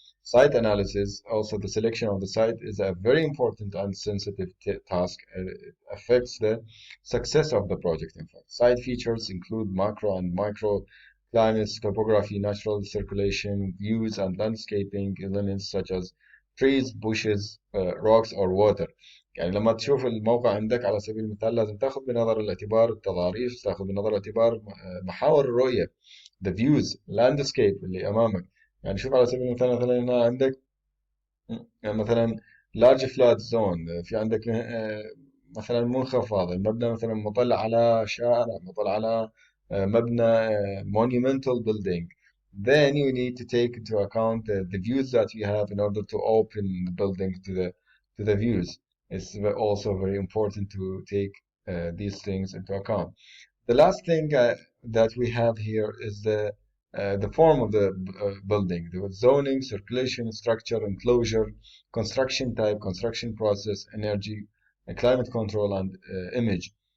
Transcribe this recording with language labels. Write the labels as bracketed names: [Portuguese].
[English] Site analysis, also the selection of the site is a very important and sensitive task. It affects the success of the project. In fact, site features include macro and micro climates, topography, natural circulation, views, and landscaping elements such as trees, bushes, rocks, or water. [Arabic] يعني لما تشوف الموقع عندك على سبيل المثال لازم تاخذ بنظر الاعتبار التضاريس، تاخذ بنظر الاعتبار محاور الرؤية، [English] the views landscape [Arabic] اللي أمامك. يعني شوف على سبيل المثال مثلا هنا عندك يعني مثلا [English] large flat zone، [Arabic] في عندك مثلا منخفض، المبنى مثلا مطل على شارع، مطل على مبنى [English] monumental building. Then you need to take into account the views that you have in order to open the building to the views. It's also very important to take these things into account. The last thing that we have here is the form of the building, the zoning, circulation, structure, enclosure, construction type, construction process, energy, climate control, and image.